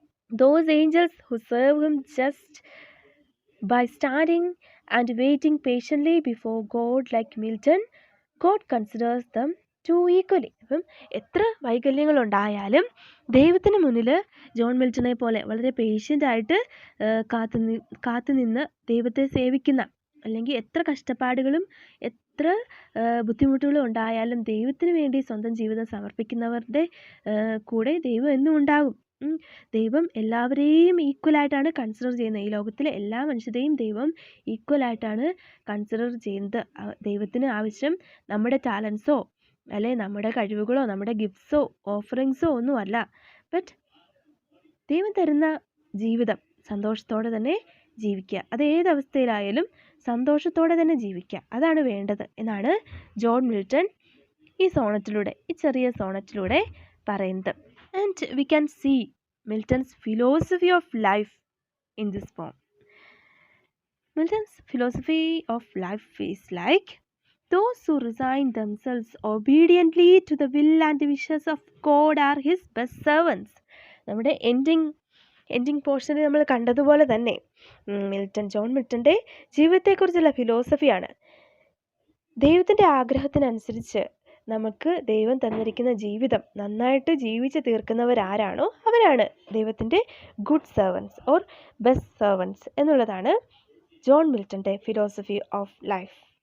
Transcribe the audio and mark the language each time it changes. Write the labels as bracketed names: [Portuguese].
[English] Those angels who serve him just by standing and waiting patiently before God like Milton, God considers them two equally. [Malayalam] അപ്പം എത്ര വൈകല്യങ്ങളുണ്ടായാലും ദൈവത്തിന് മുന്നിൽ John മിൽട്ടനെ പോലെ വളരെ പേഷ്യൻ്റായിട്ട് കാത്തുനിന്ന് ദൈവത്തെ സേവിക്കുന്ന, അല്ലെങ്കിൽ എത്ര കഷ്ടപ്പാടുകളും എത്ര ബുദ്ധിമുട്ടുകളും ഉണ്ടായാലും ദൈവത്തിന് വേണ്ടി സ്വന്തം ജീവിതം സമർപ്പിക്കുന്നവരുടെ കൂടെ ദൈവം എന്നും ഉണ്ടാകും. ദൈവം എല്ലാവരെയും ഈക്വലായിട്ടാണ് കൺസിഡർ ചെയ്യുന്നത്. ഈ ലോകത്തിലെ എല്ലാ മനുഷ്യരെയും ദൈവം ഈക്വലായിട്ടാണ് കൺസിഡർ ചെയ്യുന്നത്. ദൈവത്തിന് ആവശ്യം നമ്മുടെ ടാലൻസോ അല്ലെ നമ്മുടെ കഴിവുകളോ നമ്മുടെ ഗിഫ്റ്റ്സോ ഓഫറിങ്സോ ഒന്നുമല്ല. ബട്ട് ദൈവം തരുന്ന ജീവിതം സന്തോഷത്തോടെ തന്നെ ജീവിക്കുക. അത് ഏതവസ്ഥയിലായാലും സന്തോഷത്തോടെ തന്നെ ജീവിക്കുക, അതാണ് വേണ്ടത് എന്നാണ് ജോൺ മിൽട്ടൺ ഈ ചെറിയ സോണറ്റിലൂടെ പറയുന്നത്. [English] And we can see Milton's philosophy of life in this poem. Milton's philosophy of life is like, those who resign themselves obediently to the will and wishes of God are his best servants. [Malayalam] നമ്മുടെ ending പോർഷനിൽ നമ്മൾ കണ്ടതുപോലെ തന്നെ John മിൽട്ടൻ്റെ ജീവിതത്തെക്കുറിച്ചുള്ള ഫിലോസഫിയാണ്. ദൈവത്തിൻ്റെ ആഗ്രഹത്തിനനുസരിച്ച് നമുക്ക് ദൈവം തന്നിരിക്കുന്ന ജീവിതം നന്നായിട്ട് ജീവിച്ച് തീർക്കുന്നവരാരാണോ അവരാണ് ദൈവത്തിൻ്റെ good servants or best servants എന്നുള്ളതാണ് ജോൺ മിൽട്ടൻ്റെ ഫിലോസഫി ഓഫ് ലൈഫ്.